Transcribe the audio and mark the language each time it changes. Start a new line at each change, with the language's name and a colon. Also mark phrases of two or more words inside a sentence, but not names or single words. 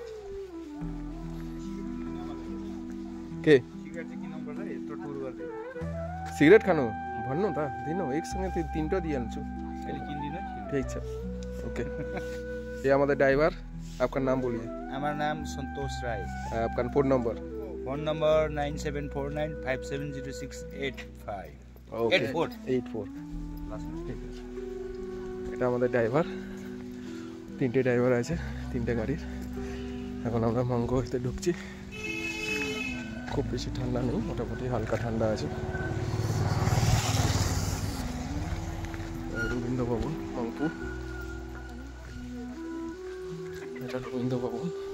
Nepali: কে सिगरेट खानो भन्नु त दिनु एकसँगै त्यो तीनटा दिइहाल्छु। ठीक छ, ओके।
Hindi: ये हमारा ड्राइवर, आपका नाम बोलिए। हमारा नाम संतोष राय। आपका फोन नंबर 9749570685।
Bangla: ओके 84। এটা আমাদের ড্রাইভার। তিনটে ড্রাইভার আছে, তিনটে গাড়ির। এখন আমরা মঙ্গোতে ঢুকছি। খুব বেশি ঠান্ডা নেই, মোটামুটি হালকা ঠান্ডা আছে। রবীন্দ্র ভবন রংপুর, এটা রবীন্দ্র ভবন।